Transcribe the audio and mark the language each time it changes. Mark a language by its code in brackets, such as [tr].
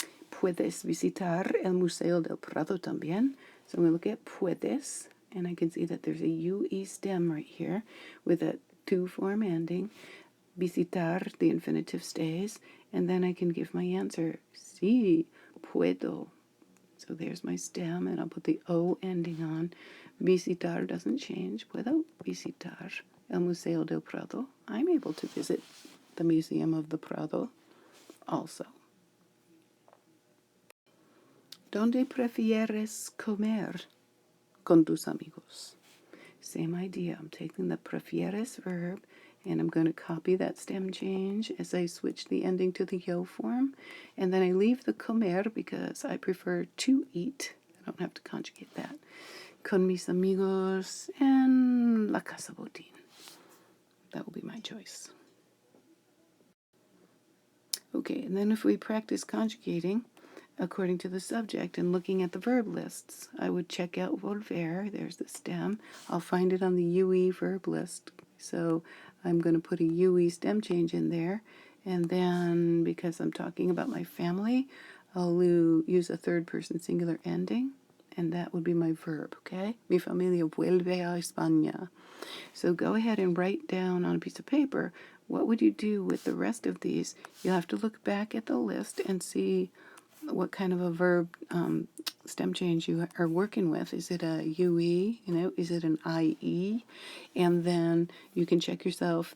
[es] Puedes visitar el Museo del Prado también. [en] So I'm going to look at puedes, and I can see that there's a UE stem right here with a to form ending. Visitar, the infinitive stays, and then I can give my answer. [es] Sí, puedo. [en] So there's my stem, and I'll put the O ending on. Visitar doesn't change. [es] Puedo visitar el Museo del Prado. [en] I'm able to visit the Museum of the Prado also. [es] ¿Dónde prefieres comer con tus amigos? [en] Same idea. I'm taking the prefieres verb and I'm going to copy that stem change as I switch the ending to the yo form. And then I leave the comer because I prefer to eat. I don't have to conjugate that. [es] Con mis amigos en la casa botín. [en] That will be my choice. Okay, and then if we practice conjugating according to the subject and looking at the verb lists, I would check out volver. There's the stem. I'll find it on the UE verb list. So I'm going to put a UE stem change in there. And then, because I'm talking about my family, I'll use a third person singular ending. And that would be my verb, okay? [es] Mi familia vuelve a España. [en] So go ahead and write down on a piece of paper, what would you do with the rest of these? You'll have to look back at the list and see what kind of a verb stem change you are working with. Is it a UE? Is it an IE? And then you can check yourself.